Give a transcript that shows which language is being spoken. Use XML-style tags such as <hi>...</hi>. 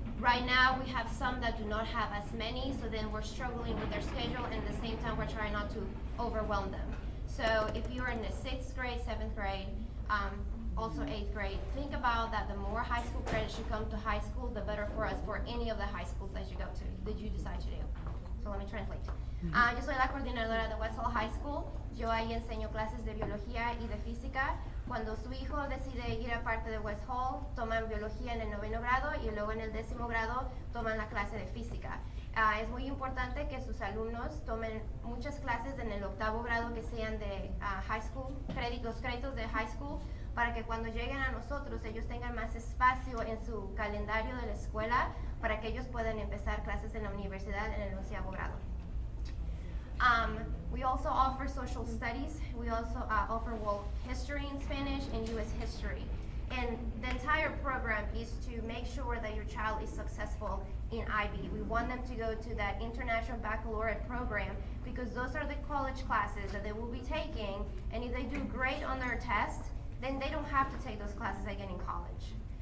<en>Right now, we have some that do not have as many, so then we're struggling with their schedule, and at the same time, we're trying not to overwhelm them. So if you're in the 6th grade, 7th grade, also 8th grade, think about that the more high school credits you come to high school, the better for us for any of the high schools that you go to, that you decide to do. So let me translate.</en> <es>Yo soy la coordinadora de West Hall High School. Yo ahí enseño clases de biología y de física. Cuando su hijo decide ir a parte de West Hall, toman biología en el 9º grado y luego en el 10º grado toman la clase de física. Es muy importante que sus alumnos tomen muchas clases en el 8º grado que sean de high school, los créditos de high school, para que cuando lleguen a nosotros ellos tengan más espacio en su calendario de la escuela para que ellos puedan empezar clases en la universidad en el 11º grado.</es> <en>We also offer social studies. We also offer world history in Spanish and U.S. history. And the entire program is to make sure that your child is successful in IB. We want them to go to that International Baccalaureate program because those are the college classes that they will be taking, and if they do great on their test, then they don't have to take those classes again in college.</en>